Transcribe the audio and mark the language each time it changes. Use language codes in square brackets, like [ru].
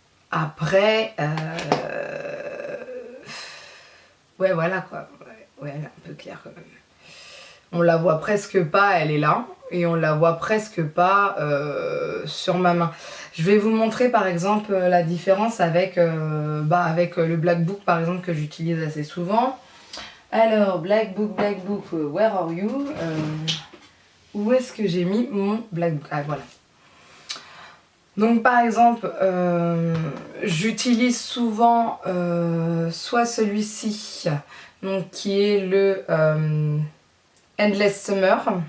[fr] Après, ouais voilà quoi, ouais elle est un peu claire quand même. On la voit presque pas, elle est là, et on la voit presque pas sur ma main. Je vais vous montrer par exemple la différence avec le Black Book par exemple que j'utilise assez souvent. [en] Alors Black Book, where are you? [fr] Où est-ce que j'ai mis mon Black Book? Ah voilà. Donc par exemple, j'utilise souvent soit celui-ci, donc qui est le Endless Summer.